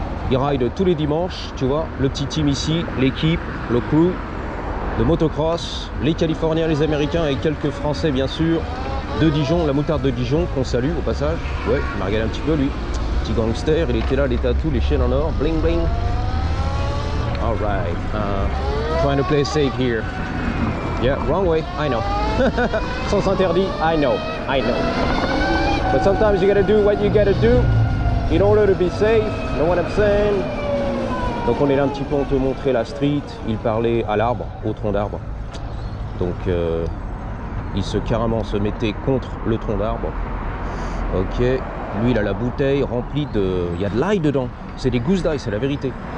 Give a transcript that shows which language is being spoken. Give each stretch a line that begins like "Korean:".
French: Il ride tous les dimanches, tu vois, le petit team ici, l'équipe, le crew de motocross, les Californiens, les Américains et quelques Français bien sûr, de Dijon, la moutarde de Dijon qu'on salue au passage. Ouais, il m'a regardé un petit peu lui, petit gangster, il était là, les tatous, les chaînes en or, bling bling.
English: Alright, trying to play safe here. Yeah, wrong way, I know.
French: Sens interdit,
English: I know. But sometimes you gotta do what you gotta do in order to be safe, know what I'm saying?
French: Donc on est là un petit peu, on te montrait la street, il parlait à l'arbre, au tronc d'arbre. Donc il se mettait contre le tronc d'arbre. Ok, lui il a la bouteille remplie de... Il y a de l'ail dedans, c'est des gousses d'ail, c'est la vérité.